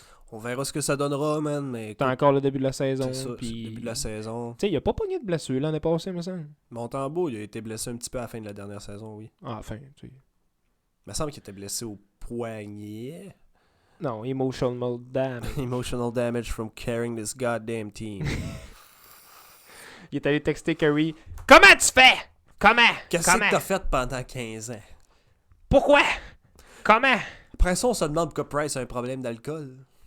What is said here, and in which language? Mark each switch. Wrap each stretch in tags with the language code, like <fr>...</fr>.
<fr>On verra ce que ça donnera, man, mais c'est encore le début de la saison. c'est ça, c'est Puis... le début de la saison. Tu sais, il a pas pogné de blessure l'année passée, me semble. Montembeault, il a été blessé un petit peu à la fin de la dernière saison, oui. Ah, enfin, tu sais. Il me semble qu'il était blessé au poignet.</fr> <en>Non, emotional damage. Emotional damage from carrying this goddamn team.</en> <fr>Il est allé texter Curry. Comment tu fais? Comment? Qu'est-ce que t'as fait pendant 15 ans? Pourquoi? Comment? Après ça, on se demande pourquoi Price a un problème d'alcool.</fr>